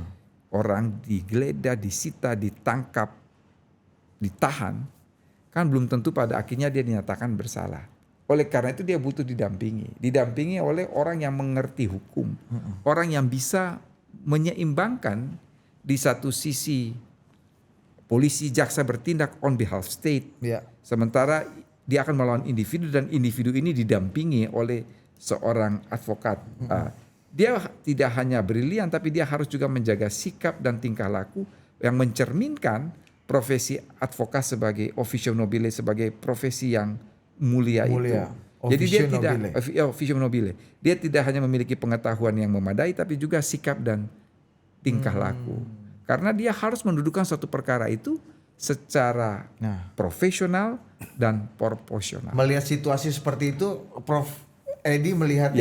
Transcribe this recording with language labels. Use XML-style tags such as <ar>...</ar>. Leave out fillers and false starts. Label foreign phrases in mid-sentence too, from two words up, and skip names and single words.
<id>Orang digeledah, disita, ditangkap, ditahan, kan belum tentu pada akhirnya dia dinyatakan bersalah. Oleh karena itu dia butuh didampingi oleh orang yang mengerti hukum, orang yang bisa menyeimbangkan di satu sisi polisi jaksa bertindak</id> <en>on behalf state,</en> <id>Ya. sementara dia akan melawan individu dan individu ini didampingi oleh seorang advokat. Dia tidak hanya brilian tapi dia harus juga menjaga sikap dan tingkah laku yang mencerminkan profesi advokat sebagai</id> <la>officium nobile,</la> <id>sebagai profesi yang mulia. Mulia. Itu. Jadi dia Officium tidak nobile.</id> <la>officium nobile.</la> <id>Dia tidak hanya memiliki pengetahuan yang memadai tapi juga sikap dan tingkah laku. Karena dia harus mendudukan suatu perkara itu secara profesional dan proporsional. Melihat situasi seperti itu, Prof Edi melihatnya</id>